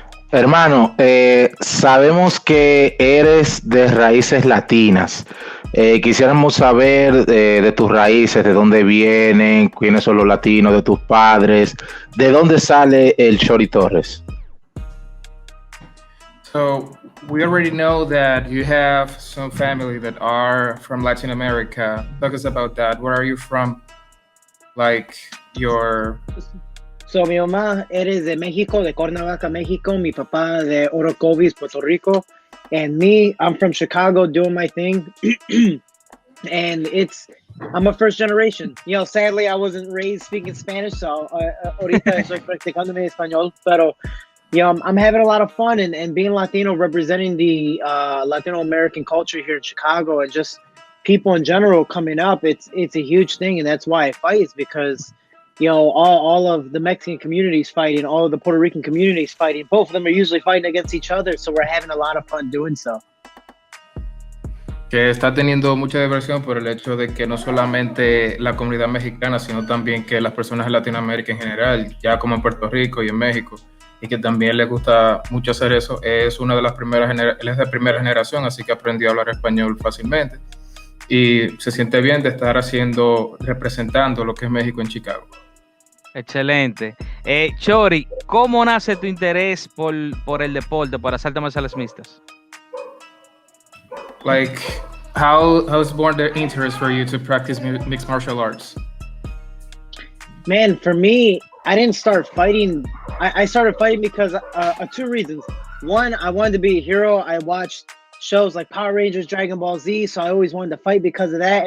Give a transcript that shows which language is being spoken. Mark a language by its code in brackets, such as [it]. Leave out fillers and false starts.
[es] Hermano, sabemos que eres de raíces latinas. Quisiéramos saber de tus raíces, de dónde vienen, quiénes son los latinos, de tus padres, de dónde sale el Shorty Torres. [en] So we already know that you have some family that are from Latin America. Talk us about that. Where are you from? Like your [es] So, mi mamá eres de México, de Cuernavaca, México. Mi papá de Orocovis, Puerto Rico. [en] And me, I'm from Chicago doing my thing. And I'm a first generation. Sadly, I wasn't raised speaking Spanish, so [es] ahorita estoy practicando mi español. [en] Pero, I'm having a lot of fun and being Latino, representing the Latino American culture here in Chicago, and just people in general coming up. It's a huge thing, and that's why I fight, is because all of the Mexican communities fighting, all of the Puerto Rican communities fighting. Both of them are usually fighting against each other, so we're having a lot of fun doing so. [es] que está teniendo mucha diversión por el hecho de que no solamente la comunidad mexicana, sino también que las personas de Latinoamérica en general, ya como en Puerto Rico y en México, y que también les gusta mucho hacer eso. Es una de las primeras, él es de primera generación, así que aprendió a hablar español fácilmente y se siente bien de estar representando lo que es México en Chicago. Excelente. Shorty, ¿cómo nace tu interés por el deporte, por las artes marciales mixtas? [en] Like, how was born the interest for you to practice mixed martial arts? Man, for me, I didn't start fighting. I started fighting because of two reasons. One, I wanted to be a hero. I watched shows like Power Rangers, Dragon Ball Z, so I always wanted to fight because of that.